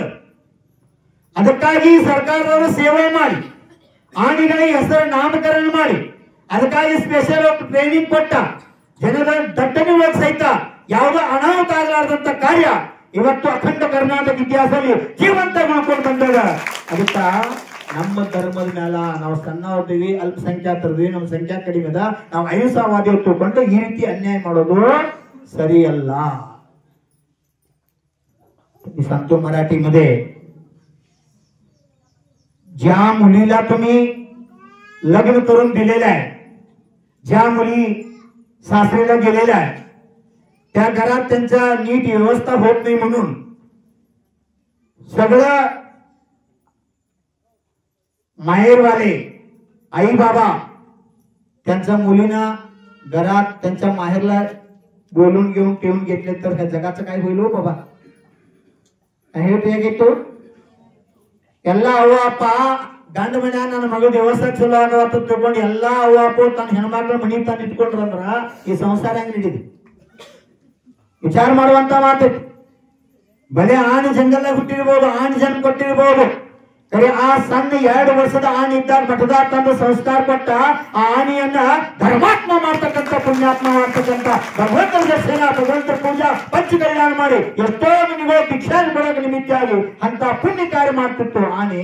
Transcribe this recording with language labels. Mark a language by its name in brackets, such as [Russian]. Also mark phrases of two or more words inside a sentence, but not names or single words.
[Kannada] ಅದಕ್ಕಾಗಿ ಸರ್ಕಾರದವರು ಸೇವೆ ಮಾಡಿ ಆನೆಗಳಿಗೆ ಹೆಸರು ನಾಮಕರಣ ಮಾಡಿ ಅದಕ್ಕಾಗಿ ಸ್ಪೆಷಲ್ ಟ್ರೈನಿಂಗ್ ಕೊಟ್ಟ ಜನರ ದಟ್ಟಣೆ ಸಹಿತ ಯಾವುದೋ ಅನಾಹುತ ಆಗಲಾರದಂತ ಕಾರ್ಯ ಇವತ್ತು ಅಖಂಡ ಕರ್ನಾಟಕ ಇತಿಹಾಸದಲ್ಲಿ ಜೀವಂತ ಮಾಡ್ಕೊಂಡು ಬಂದಾಗ. ಅದಕ್ಕ ನಮ್ಮ ಧರ್ಮದ ಮೇಲ ನಾವು ಸಣ್ಣವ್ರದೀವಿ, ಅಲ್ಪಸಂಖ್ಯಾತರದೀವಿ, ನಮ್ಮ ಸಂಖ್ಯಾ ಕಡಿಮೆ ಅದ, ನಾವು ಅಹಿಂಸಾವಾದಿ ತಿಳ್ಕೊಂಡು ಈ ರೀತಿ ಅನ್ಯಾಯ ಮಾಡೋದು सरियल्ला. [Marathi] सांगतो मराठीमध्ये, ज्या मुलीला तुम्ही लग्न करून दिलेलं आहे, ज्या मुली सासरीला गेलेल्या आहे, त्या घरात त्यांचा नीट व्यवस्था होत नाही म्हणून सगळं माहेरवाले आई बाबा त्यांच्या मुलींना घरात त्यांच्या माहेरला बोलून घेऊन ठेवून घेतले तर ह्या जगाचं काय होईल हो बाबा? [Kannada] ಹೇಳ್ತೇಗಿತ್ತು ಎಲ್ಲ ಅವ್ವ ಅಪ್ಪ ಗಂಡ ಮನ್ಯಾಗ ನನ್ನ ಮಗ ದೇವಸ್ಥಾನ ಚಲೋ ಆಗವತ್ತ ತಿಳ್ಕೊಂಡು ಎಲ್ಲ ಅವ್ವ ಅಪ್ಪ ತನ್ನ ಹೆಣ್ಮಕ್ಳ ಮನಿ ತಾನು ಇಟ್ಕೊಂಡ್ರಂದ್ರ ಈ ಸಂಸಾರ ಹೆಂಗ್ ನಡೀತಿ? ವಿಚಾರ ಮಾಡುವಂತ ಮಾತು. ಬಲೆ ಆನೆ ಜಂಗಲ್ದಾಗ ಹುಟ್ಟಿರ್ಬೋದು, ಆನೆ ಜನ್ಮ ಕೊಟ್ಟಿರ್ಬೋದು, ಕರೆ ಆ ಸಣ್ಣ 2 ವರ್ಷದ ಆನೆ ಇದ್ದಾಗ ಮಠದಾಗ ತಂದು ಸಂಸ್ಕಾರ ಕೊಟ್ಟ ಆ ಆನೆಯನ್ನ ಧರ್ಮಾತ್ಮ ಮಾಡ್ತಕ್ಕಂಥ ಪುಣ್ಯಾತ್ಮ ಮಾಡ್ತಕ್ಕಂಥ ಭಗವಂತನ ದರ್ಶನ, ಭಗವಂತರ ಪೂಜಾ ಪಂಚ ಕಲ್ಯಾಣ ಮಾಡಿ ಎಷ್ಟೋ ಮನೆಗಳು ಭಿಕ್ಷಾನ ಕೊಡೋಕೆ ನಿಮಿತ್ತಾಗಿ ಅಂತ ಪುಣ್ಯ ಕಾರ್ಯ ಮಾಡ್ತಿತ್ತು ಆನೆ.